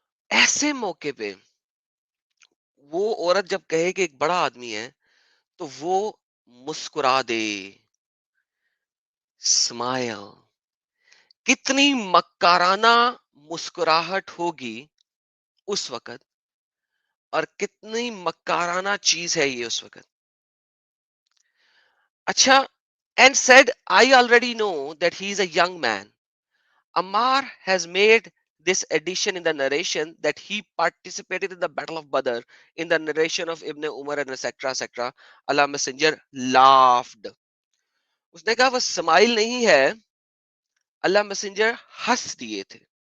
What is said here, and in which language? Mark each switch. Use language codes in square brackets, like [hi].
[ur] ایسے موقع پہ وہ عورت جب کہے کہ ایک بڑا آدمی ہے تو وہ مسکرا دے, اسمائل. کتنی مکارانہ مسکراہٹ ہوگی اس وقت, اور کتنی مکارانہ چیز ہے یہ اس وقت. [en] اچھا, and said, I already know that he is a young man. Ammar has made this addition in the narration that he participated in the battle of Badr, in the narration of Ibn Umar and etc. etc. Allah Messenger laughed. [ur] اس نے کہا وہ smile نہیں ہے, اللہ messenger ہنس دیے تھے.